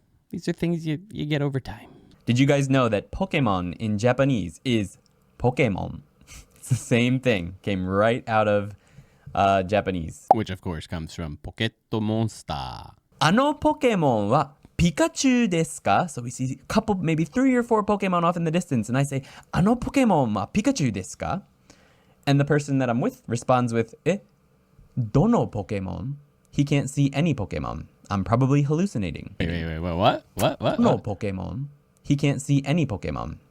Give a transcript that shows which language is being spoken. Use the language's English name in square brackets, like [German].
[English] These are things you get over time. Did you guys know that Pokemon in Japanese is Pokemon? It's the same thing. Came right out of Japanese. Which, of course, comes from Pocket Monster. [Japanese] あのポケモンはピカチュウですか? [English] So we see a couple, maybe 3 or 4 Pokemon off in the distance, and I say, [Japanese] あのポケモンはピカチュウですか? [English] And the person that I'm with responds with, [Japanese] どのポケモン? [English] He can't see any Pokemon. I'm probably hallucinating. Wait, what? No Pokemon. He can't see any Pokemon.